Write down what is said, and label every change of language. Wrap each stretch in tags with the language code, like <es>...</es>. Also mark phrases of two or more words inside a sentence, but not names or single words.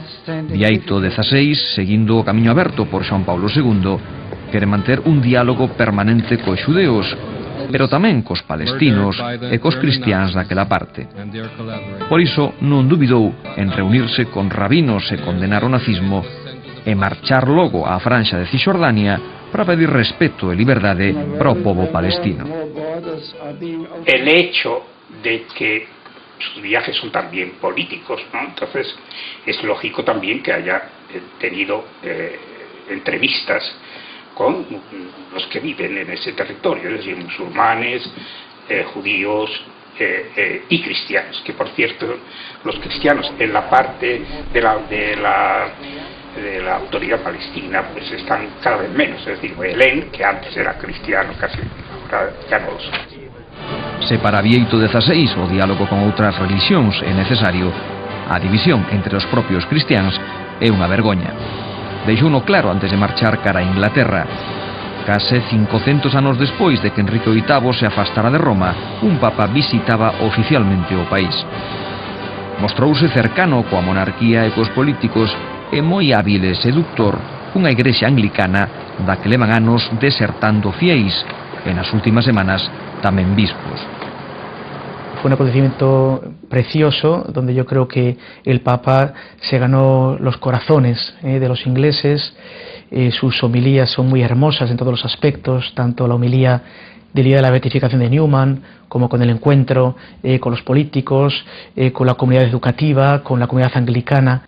<gl>Bieito XVI, seguindo o camiño aberto por Xoán Paulo II, quere manter un diálogo permanente cos xudeos, pero tamén cos palestinos e cos cristiáns daquela parte. Por iso non dubidou en reunirse con rabinos e condenar o nazismo e marchar logo á franxa de Cisjordania para pedir respeto e liberdade para o pobo palestino.</gl> <es>El hecho de que sus viajes son también políticos, ¿no? Entonces es lógico también que haya tenido entrevistas con los que viven en ese territorio, es decir, musulmanes, judíos y cristianos, que por cierto los cristianos en la parte de la autoridad palestina pues están cada vez menos, es decir, Belén, que antes era cristiano casi, ahora ya no lo son.</es> <gl>Se para Bieito XVI o diálogo con outras religións é necesario, a división entre os propios cristiáns é unha vergoña. Deixouno claro antes de marchar cara a Inglaterra. Case 500 anos despois de que Enrique VIII se afastara de Roma, un papa visitaba oficialmente o país. Mostrouse cercano coa monarquía e cos políticos e moi hábil e seductor cunha igrexa anglicana da que levan anos desertando fieis e nas últimas semanas tamén bispos.</gl> <es>Fue un acontecimiento precioso donde yo creo que el Papa se ganó los corazones de los ingleses. Sus homilías son muy hermosas en todos los aspectos, tanto la homilía del día de la beatificación de Newman como con el encuentro con los políticos, con la comunidad educativa, con la comunidad anglicana.</es>